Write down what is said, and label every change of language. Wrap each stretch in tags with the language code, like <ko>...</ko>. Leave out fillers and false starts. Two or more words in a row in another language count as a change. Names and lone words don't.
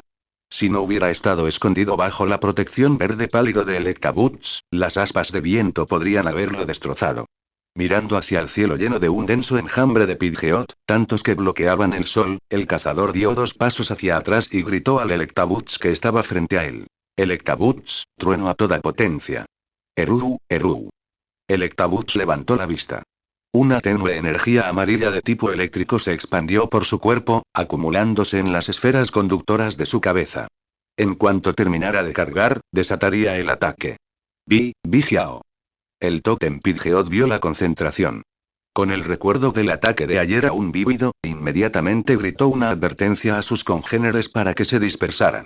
<es>Si no hubiera estado escondido bajo la protección verde pálido de Electabuzz, las aspas de viento podrían haberlo destrozado. Mirando hacia el cielo lleno de un denso enjambre de Pidgeot, tantos que bloqueaban el sol, el cazador dio 2 pasos hacia atrás y gritó al Electabuzz que estaba frente a él. Electabuzz, trueno a toda potencia. Eruu, Eruu. Electabuzz levantó la vista. Una tenue energía amarilla de tipo eléctrico se expandió por su cuerpo, acumulándose en las esferas conductoras de su cabeza. En cuanto terminara de cargar, desataría el ataque. Vigiao. El Tótem Pidgeot vio la concentración. Con el recuerdo del ataque de ayer aún vívido, inmediatamente gritó una advertencia a sus congéneres para que se dispersaran.</es>